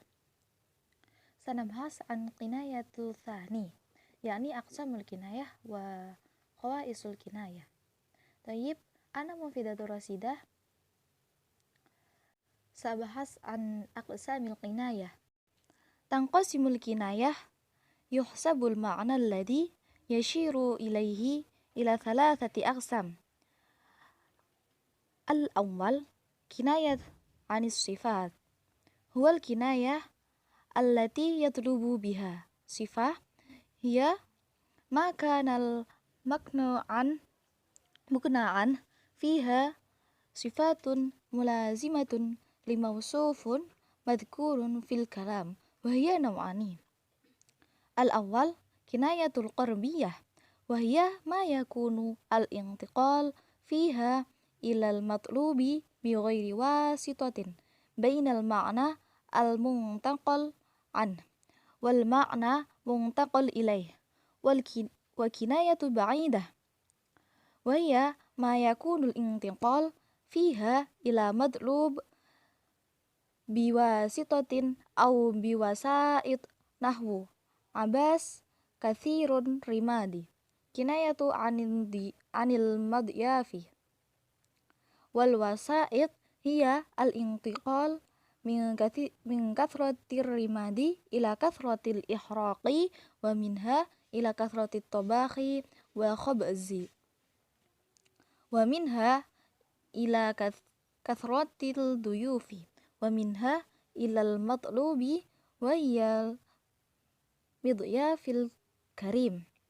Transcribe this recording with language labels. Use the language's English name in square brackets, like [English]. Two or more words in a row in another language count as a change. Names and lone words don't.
[Arabic] سنبحث عن الكناية الثاني، يعني أقسام الكناية وخصائص الكناية. طيب، أنا مفيدة رشيدة سأبحث عن أقسام الكناية. تنقسم الكناية بحسب المعنى الذي يشير إليه إلى ثلاثة أقسام. الأول كناية عن الصفة، هو الكناية التي يطلب بها صفة هي ما كان المكنى عنه فيها صفة ملازمة لموصوف مذكور في الكلام وهي نوعان. الأول كناية القريبة وهي ما يكون الانتقال فيها إلى المطلوب بغير واسطة بين المعنى المنتقل عنه والمعنى المنتقل إليه وكناية بعيدة وهي ما يكون الانتقال فيها إلى المطلوب بواسطة أو بوسائط نحو أبس كثير الرماد كناية عن المضياف والوسائط هي الانتقال من كثرة الرماد إلى كثرة الإحراق ومنها إلى كثرة الطبخ والخبز ومنها إلى كثرة الضيوف ومنها إلى المطلوب وهو المضياف الكريم.